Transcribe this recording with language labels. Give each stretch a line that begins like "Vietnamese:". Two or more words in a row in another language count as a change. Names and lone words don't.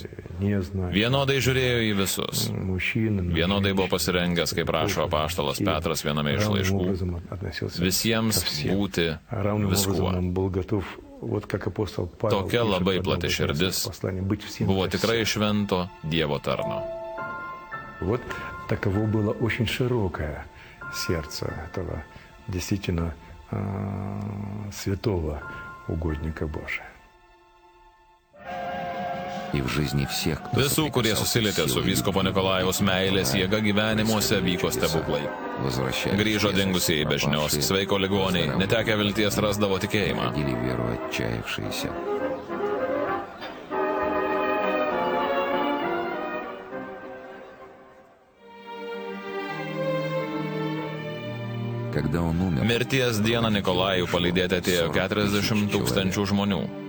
Lithuanian: Vienodai žiūrėjo į visus. Vienodai buvo pasirengęs, kaip rašo apaštalas Petras viename iš laiškų, visiems būti viskuo. Tokia labai plati širdis buvo tikrai švento Dievo tarno.
Russian: Вот таково было очень широкое сердце этого действительно святого угодника Божия.
Lithuanian: Visų, kurie susilietė su vyskupo Nikolajaus meilės jėga gyvenimuose, vyko stebuklai. Grįžo dingusieji be žinios, sveiko ligoniai, netekę vilties rasdavo tikėjimą. Mirties dieną Nikolajų palydėti atėjo 40 000 žmonių.